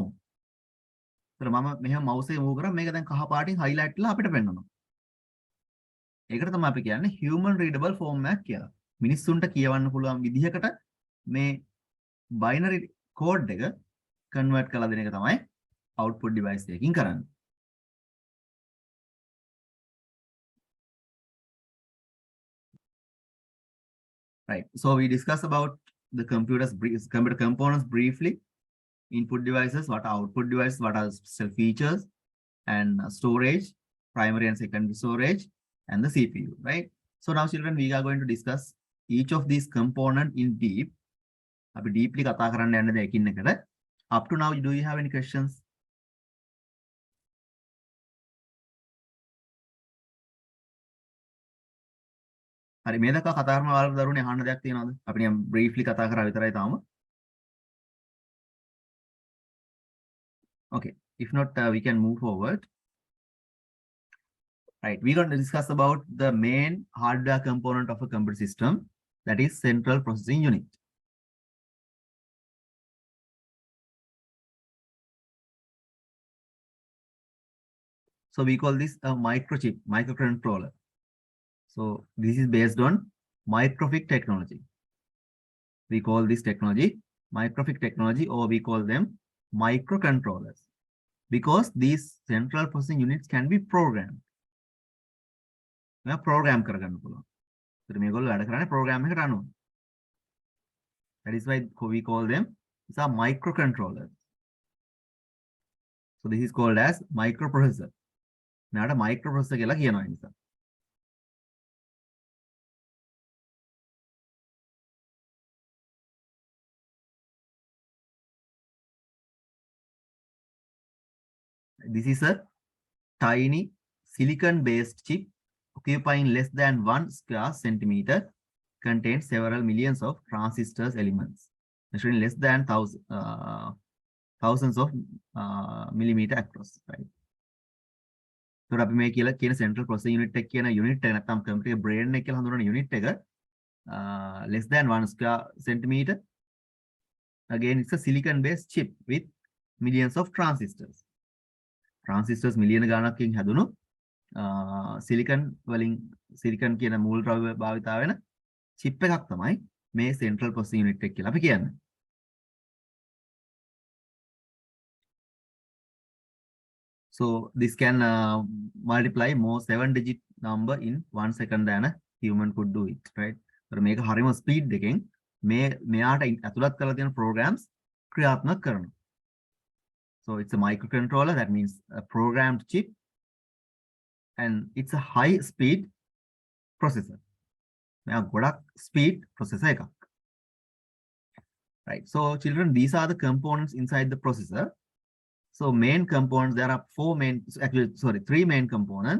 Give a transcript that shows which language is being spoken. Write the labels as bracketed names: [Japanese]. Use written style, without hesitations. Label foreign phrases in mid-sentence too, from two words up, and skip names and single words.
[Sinhala] ඒතර මම මෙහෙම mouse එක move කරා මේක දැන් කහ පාටින් highlight වෙලා අපිට පෙන්වනවා. ඒකට තමයි අපි කියන්නේ [English] human readable form [Sinhala] එකක් කියලා. මිනිස්සුන්ට කියවන්න පුළුවන් විදිහකට මේ [English] binary code [Sinhala] එක convert කරලා දෙන එක තමයි [English] output device [Sinhala] එකකින් කරන්නේ. [English] Right. So we discussed about the computer components briefly. Input devices, what are output devices, what are special features, and storage, primary and secondary storage, and the CPU, right? So now children, we are going to discuss each of these components in deep. [Sinhala] අපි deeply කතා කරන්න යන්න දෙයකින් එකට. [English] Up to now, do you have any questions? [Sinhala] හරි මේ දක්වා කතා කරන වල දරුවනේ අහන්න දෙයක් තියෙනවද? අපි නිකන් briefly කතා කරා විතරයි තාම. [English] Okay, if not, we can move forward. Right, we're going to discuss about the main hardware component of a computer system, that is central processing unit. So we call this a microchip, microcontroller. So this is based on microfig technology. We call this technology microfig technology, or we call them microcontrollers, because these central processing units can be programmed. [Sinhala] Program කරගන්න පුළුවන්. ඒත් මේගොල්ලෝ වැඩ කරන්නේ program එකකට අනුව. [English] That is why we call them these are microcontrollers. So this is called as microprocessor. [Sinhala] මෙයාට microprocessor කියලා කියනවා ඒ නිසා. [English] This is a tiny silicon-based chip occupying less than 1 square centimeter, contains several millions of transistors elements, measuring less than thousands of millimeter across. Right. So [Sinhala] අපි මේ කියලා කියන [English] central processing unit [Sinhala] එක කියන unit එක නැත්නම් [English] computer brain [Sinhala] එක කියලා හඳුනන unit එක [English] less than 1 square centimeter. Again, it's a silicon-based chip with millions of transistors. [Sinhala] Transistors million ගානකින් හැදුණු සිලිකන් වලින් සිලිකන් කියන මූල ද්‍රව්‍ය භාවිතා වෙන chip එකක් තමයි මේ [English] central processing unit [Sinhala] එක කියලා අපි කියන්නේ. [English] So this can multiply more 7-digit number in 1 second than a human could do it, right? [Sinhala] ඒතර මේක හරිම speed එකෙන් මෙයාට ඇතුළත් කරලා තියෙන programs ක්‍රියාත්මක කරනවා. [English] So it's a microcontroller, that means a programmed chip, and it's a high speed processor. Now [Sinhala] godak [English] speed processor එකක්. Right. So children, these are the components inside the processor. So main components, there are three main components.